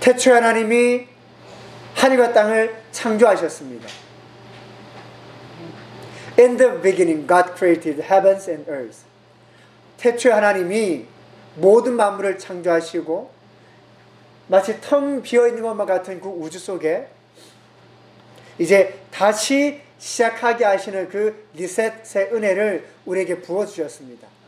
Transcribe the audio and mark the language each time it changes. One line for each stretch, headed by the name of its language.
Korean: 태초에 하나님이 하늘과 땅을 창조하셨습니다.
English: In the beginning, God created heavens and earth.
Korean: 태초에 하나님이 모든 만물을 창조하시고 마치 텅 비어있는 것만 같은 그 우주 속에 이제 다시 시작하게 하시는 그 리셋의 은혜를 우리에게 부어주셨습니다.